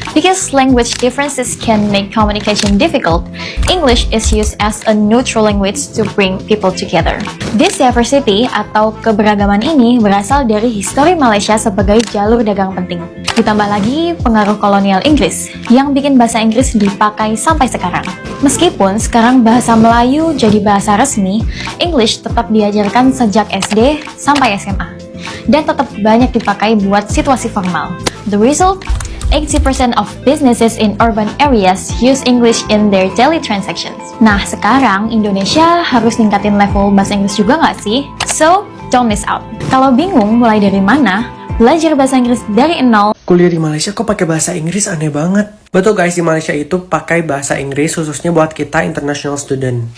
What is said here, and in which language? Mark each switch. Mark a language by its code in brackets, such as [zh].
[en] Because language differences can make communication difficult, English is used as a neutral language to bring people together. This diversity [id] atau keberagaman ini berasal dari histori Malaysia sebagai jalur dagang penting. Ditambah lagi pengaruh kolonial Inggris yang bikin bahasa Inggris dipakai sampai sekarang. Meskipun sekarang bahasa Melayu jadi bahasa resmi, English tetap diajarkan sejak SD sampai SMA dan tetap banyak dipakai buat situasi formal. [en] The result, 80% of businesses in urban areas use English in their daily transactions. [id] Nah, sekarang Indonesia harus ningkatin level bahasa Inggris juga nggak sih? [en] So, don't miss out. [id] Kalau bingung mulai dari mana, belajar bahasa Inggris dari nol. Kuliah di Malaysia kok pakai bahasa Inggris, aneh banget. Betul guys, di Malaysia itu pakai bahasa Inggris khususnya buat kita international student.